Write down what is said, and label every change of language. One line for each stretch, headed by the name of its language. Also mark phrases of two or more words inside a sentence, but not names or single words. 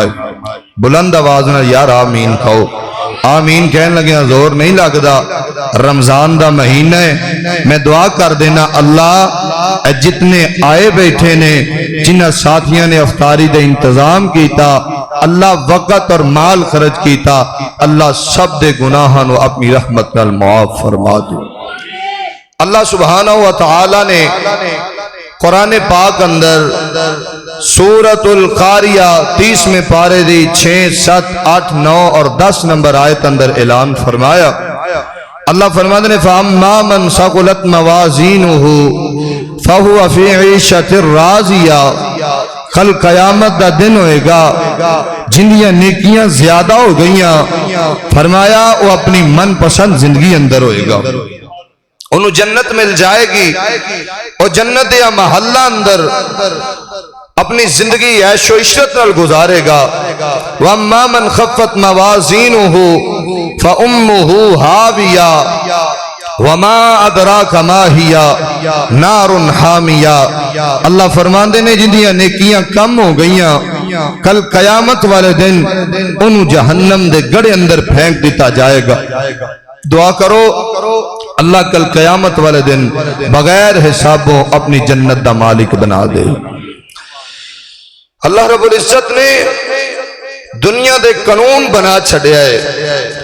Punjabi: بلند آواز نہ یار آمین کہو. آمین کہنے لگے زور نہیں لگدا رمضان دا مہینہ ہے میں دعا کر دینا اللہ جتنے آئے بیٹھے نے جنہ ساتھیاں نے افطاری دے انتظام کیتا اللہ وقت اور مال خرچ کیتا اللہ سب دے گناہاں نو اپنی رحمت نال معاف فرما دے.
Arabic: اللہ سبحانہ و تعالی
Punjabi: نے قرآن پاک اندر سورۃ القاریہ 30 میں پارے دی 6 7 8 9 اور 10 نمبر آیت اندر اعلان فرمایا.
Urdu: اللہ فرماتے ہیں
Arabic: فَأَمَّا مَنْ ثَقُلَتْ مَوَازِينُهُ فَهُوَ فِي عِيشَةٍ رَاضِيَةٍ.
Punjabi: کل قیامت دا دن ہوئے گا جنیاں نیکیاں زیادہ ہو گئیاں، فرمایا وہ اپنی من پسند زندگی اندر ہوئے گا، انہوں جنت مل جائے گی اور جنت یا محلہ اندر اپنی زندگی عیش و عشرت نال گزارے گا.
Arabic: وَأَمَّا مَنْ خَفَّتْ مَوَازِينُهُ فَأُمُّهُ هَاوِيَةٌ وَمَا أَدْرَاكَ مَا هِيَ نَارٌ حَامِيَةٌ.
Punjabi: اللہ فرماندے نے جنہاں نیکیاں کم ہو گئیاں کل قیامت والے دن انہوں جہنم دے گڑے اندر پھینک دیتا جائے گا. دعا کرو اللہ کل قیامت والے دن بغیر حسابوں اپنی جنت دا مالک بنا دے.
Arabic: اللہ رب العزت
Punjabi: نے دنیا دے قانون بنا چھڑیا ہے.